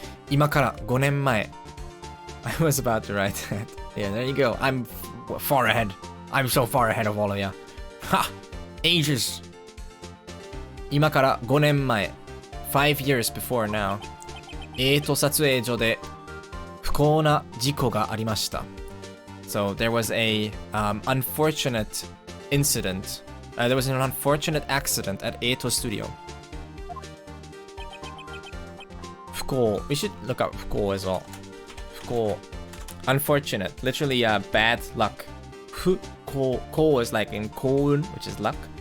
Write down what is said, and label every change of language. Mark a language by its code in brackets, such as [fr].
[ja] 今から5年前 [en] I was about to write that. Yeah, there you go. I'm far ahead. I'm so far ahead of all of ya. Ha! Ages. [ja] 今から5年前 [en] 5 years before now. [ja] 撮影所で不幸な事故がありました. [en] So there was a unfortunate incident. There was an unfortunate accident at Eito Studio. [ja] 不幸. [en] We should look up 不幸 as well. 不幸.Unfortunate. Literally bad luck. 不幸. Ko is like in koun, which is luck.